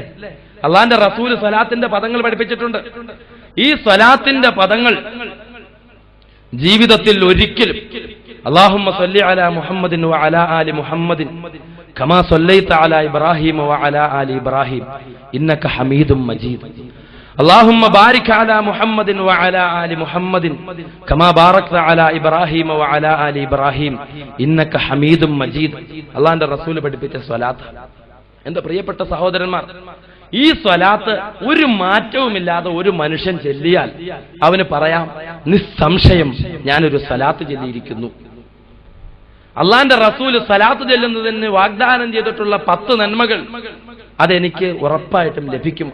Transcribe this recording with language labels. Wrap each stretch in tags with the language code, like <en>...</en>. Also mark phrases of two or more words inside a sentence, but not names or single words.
<ml>അള്ളാന്റെ റസൂല് സലാത്തിന്റെ പദങ്ങൾ പഠിപ്പിച്ചിട്ടുണ്ട്. ഈ സലാത്തിന്റെ പദങ്ങൾ ജീവിതത്തിൽ ഒരിക്കലും</ml> <ar>اللهم صل على محمد وعلى آل محمد كما صليت على إبراهيم وعلى آل إبراهيم إنك حميد مجيد. اللهم بارك على محمد وعلى آل محمد كما باركت على إبراهيم وعلى آل إبراهيم إنك حميد مجيد.</ar> <ml>അല്ലാഹുവിന്റെ റസൂൽ പഠിപ്പിച്ച സ്വലാത്ത്. എന്റെ പ്രിയപ്പെട്ട സഹോദരന്മാർ, ഈ സ്വലാത്ത് ഒരു മാറ്റവുമില്ലാതെ ഒരു മനുഷ്യൻ ചൊല്ലിയാൽ അവന് പറയാം, നിസ്സംശയം ഞാനൊരു സ്വലാത്ത് ചൊല്ലിയിരിക്കുന്നു. അള്ളാന്റെ റസൂല് സ്വലാത്ത് ചൊല്ലുന്നതിന് വാഗ്ദാനം ചെയ്തിട്ടുള്ള 10 നന്മകൾ അതെനിക്ക് ഉറപ്പായിട്ടും ലഭിക്കും.</ml>